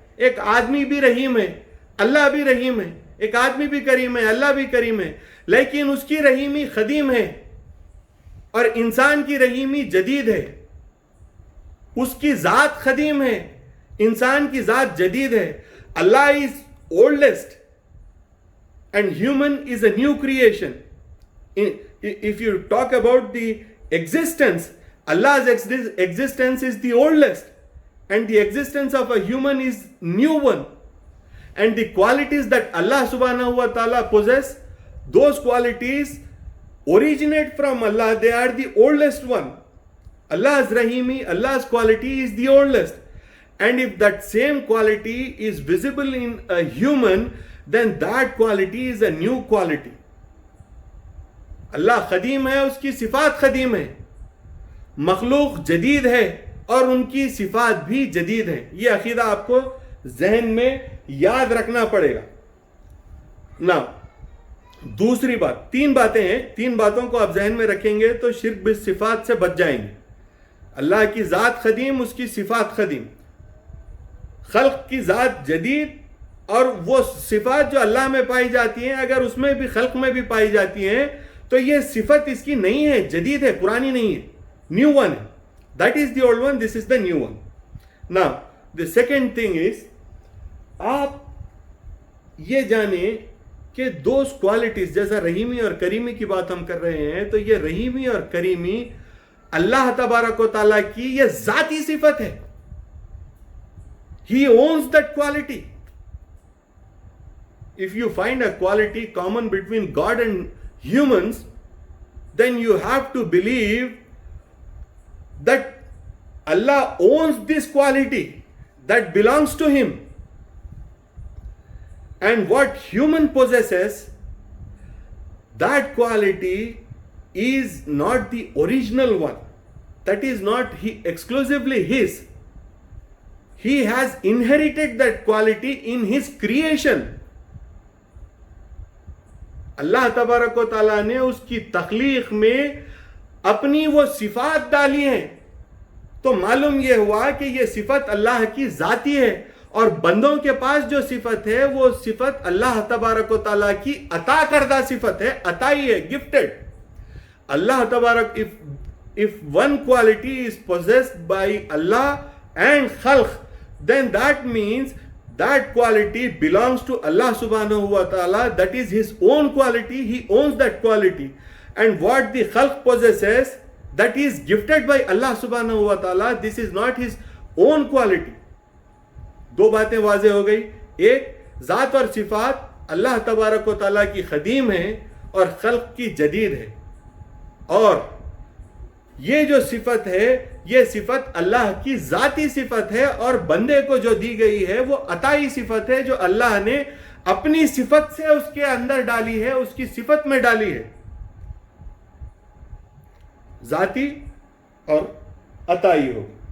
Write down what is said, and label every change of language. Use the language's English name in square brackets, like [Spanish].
[Urdu] ایک آدمی بھی رحیم ہے, اللہ بھی رحیم ہے, ایک آدمی بھی کریم ہے, اللہ بھی کریم ہے, لیکن اس کی رحیمی قدیم ہے اور انسان کی رحیمی جدید ہے. اس کی ذات قدیم ہے, انسان کی ذات جدید ہے. [English] Allah is oldest and human is a new creation. If you talk about the existence, Allah's existence is the oldest and the existence of a human is new one. And the qualities that Allah subhanahu wa ta'ala possess, those qualities originate from Allah. They are the oldest one. Allah's Rahimi, Allah's quality is the oldest. And if that same quality is visible in a human, then that quality is a new quality. [Urdu] اللہ قدیم ہے, اس کی صفات قدیم ہے, مخلوق جدید ہے اور ان کی صفات بھی جدید ہیں. یہ عقیدہ آپ کو ذہن میں یاد رکھنا پڑے گا نا. دوسری بات، 3 باتیں ہیں، 3 باتوں کو آپ ذہن میں رکھیں گے تو شرک بالصفات سے بچ جائیں گے. اللہ کی ذات قدیم، اس کی صفات قدیم، خلق کی ذات جدید، اور وہ صفات جو اللہ میں پائی جاتی ہیں اگر اس میں بھی خلق میں بھی پائی جاتی ہیں تو یہ صفت اس کی نہیں ہے، جدید ہے، پرانی نہیں ہے، [English] new one [Urdu] ہے. [English] That is the old one, this is the new one. Now the second thing is, [Urdu] آپ یہ جانیں کہ [English] those qualities, [Urdu] جیسا رحیمی اور کریمی کی بات ہم کر رہے ہیں، تو یہ رحیمی اور کریمی اللہ تبارک و تعالیٰ کی یہ ذاتی صفت ہے. [English] He owns that quality. If you find a quality common between God and humans, then you have to believe that Allah owns this quality that belongs to Him. And what human possesses, that quality is not the original one. That is not exclusively His. He has inherited that quality in His creation. [Urdu] اللہ تبارک و تعالیٰ نے اس کی تخلیق میں اپنی وہ صفات ڈالی ہیں، تو معلوم یہ ہوا کہ یہ صفت اللہ کی ذاتی ہے، اور بندوں کے پاس جو صفت ہے وہ صفت اللہ تبارک و تعالیٰ کی عطا کردہ صفت ہے، عطائی ہے، گفٹڈ. [English] اللہ تبارک if one quality is possessed by Allah and khalq, then that means that quality belongs to Allah subhanahu wa ta'ala. That is His own quality. He owns that quality. And what the khalq possesses, that is gifted by Allah subhanahu wa ta'ala. This is not His own quality. [Urdu] 2 باتیں واضح ہو گئی. ایک، ذات اور صفات اللہ تبارک و تعالیٰ کی قدیم ہے اور خلق کی جدید ہے، اور یہ جو صفت ہے یہ صفت اللہ کی ذاتی صفت ہے، اور بندے کو جو دی گئی ہے وہ عطائی صفت ہے جو اللہ نے اپنی صفت سے اس کے اندر ڈالی ہے، اس کی صفت میں ڈالی ہے، ذاتی اور عطائی ہو.